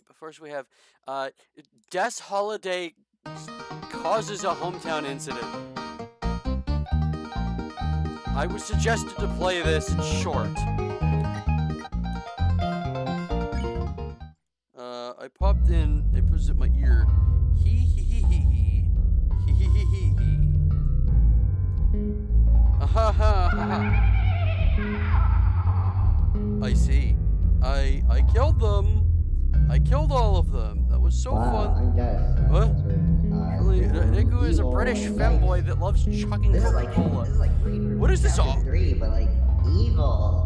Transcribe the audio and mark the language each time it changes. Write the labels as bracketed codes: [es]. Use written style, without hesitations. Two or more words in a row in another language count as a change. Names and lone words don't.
[en] But first we have, Des Holiday causes a hometown incident. I was suggested to play this, it's short. I popped in, it puts it in my ear. Hee hee hee hee hee. Hee hee hee hee hee. Ha ha ha. I see. I killed them. I killed all of them. That was so fun. I'm dead. What? Really, Deku is a British femboy that loves chugging Coca-Cola. What is this all? 3, but like evil.